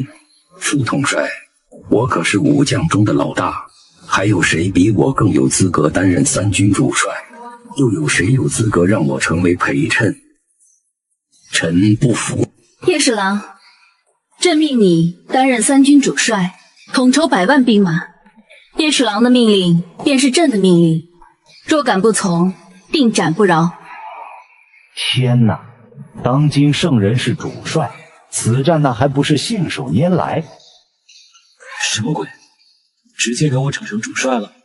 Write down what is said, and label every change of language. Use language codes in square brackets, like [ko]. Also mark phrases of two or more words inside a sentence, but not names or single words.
[zh] 副統帥，我可是武將中的老大，還有誰比我更有資格擔任3軍主帥？又有誰有資格讓我成為陪襯？臣不服。葉侍郎，朕命你擔任3軍主帥，統籌100萬兵馬。葉侍郎的命令便是朕的命令，若敢不從，定斬不饒。天哪！當今聖人是主帥，此戰那還不是信手拈來？什麼鬼？直接給我整成主帥了？